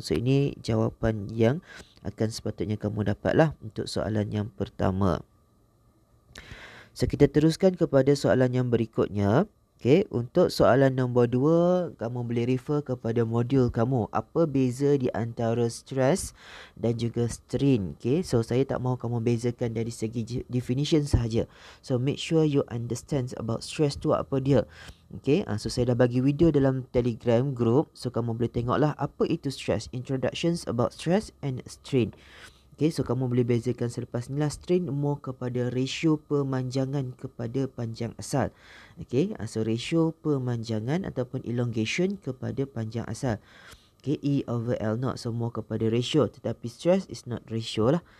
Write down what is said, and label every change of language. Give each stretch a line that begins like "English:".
Malay: So ini jawapan yang akan sepatutnya kamu dapatlah untuk soalan yang pertama. So kita teruskan kepada soalan yang berikutnya. Okay, untuk soalan nombor 2, kamu boleh refer kepada modul kamu. Apa beza di antara stress dan juga strain? Okay, so saya tak mahu kamu bezakan dari segi definition sahaja.
English: So make sure you understand about stress
Malay: tu apa dia. Okay, so saya dah bagi video dalam Telegram group. So kamu boleh tengoklah apa itu stress.
English: Introductions about stress and strain.
Malay: Okay, so kamu boleh bezakan selepas ni lah. Strain more kepada ratio pemanjangan kepada panjang asal. Okay, so ratio pemanjangan ataupun elongation kepada panjang asal. Okay, E over L naught, so more kepada ratio. Tetapi
English: stress is not ratio
Malay: lah.